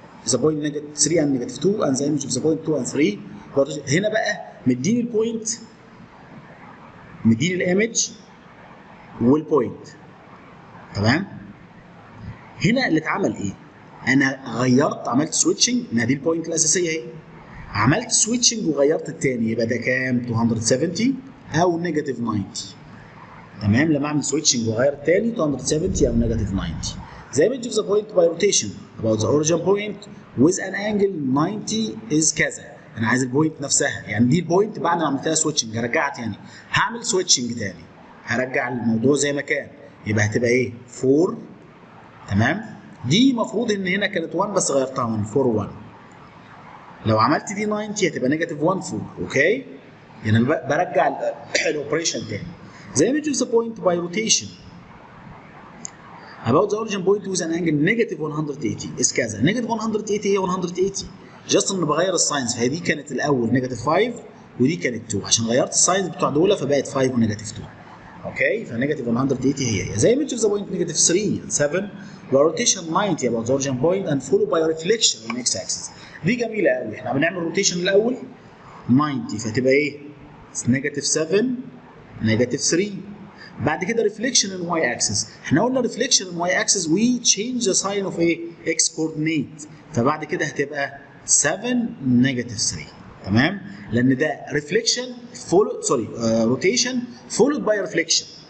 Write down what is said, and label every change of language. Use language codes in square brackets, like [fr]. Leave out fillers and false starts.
[en] The point negative 3 and negative 2 and the image of the point 2 and 3. [ar] هنا بقى مديني البوينت، مديني الايمج والبوينت. تمام، هنا اللي اتعمل ايه؟ انا غيرت، عملت سويتشنج. ما دي البوينت الاساسيه اهي، عملت سويتشنج وغيرت الثاني. يبقى ده كام؟ 270 او نيجاتيف 90. تمام، لما اعمل سويتشنج وغير الثاني 270 او نيجاتيف 90. [en] The image of the point by rotation about the origin point with an angle 90 is كذا. [ar] انا عايز البوينت نفسها، يعني دي البوينت بعد ما عملتها سويتشنج هرجعها تاني. هعمل سويتشنج تاني هرجع الموضوع زي ما كان، يبقى هتبقى ايه؟ 4. تمام، دي المفروض ان هنا كانت 1 بس غيرتها من 4 1. لو عملت دي 90 هتبقى نيجاتيف 1 4. اوكي، يعني برجع الاوبريشن تاني. [en] The image of the point by rotation about the origin point with an angle negative 180 is كذا. [ar] negative 180 هي 180 جاست ان بغير الساينز. فهي دي كانت الاول نيجاتيف 5 ودي كانت 2 عشان غيرت الساينز بتوع دول فبقت 5 ونيجاتيف 2. اوكي، فنيجاتيف 180 هي زي [en] image of the point negative 3 and 7 by rotation 90 about the origin point and followed by reflection on x axis. [ar] دي جميله قوي. احنا بنعمل روتيشن الاول 90 فتبقى ايه؟ نيجاتيف 7 نيجاتيف 3. بعد كده ريفليكشن ان واي اكسس. احنا قلنا ريفليكشن ان واي اكسس وي تشينج ذا ساين اوف ايه؟ اكس كوردينيت. فبعد كده هتبقى 7 نيجاتيف 3. تمام؟ لان ده ريفليكشن فولو روتيشن فولود باي ريفليكشن.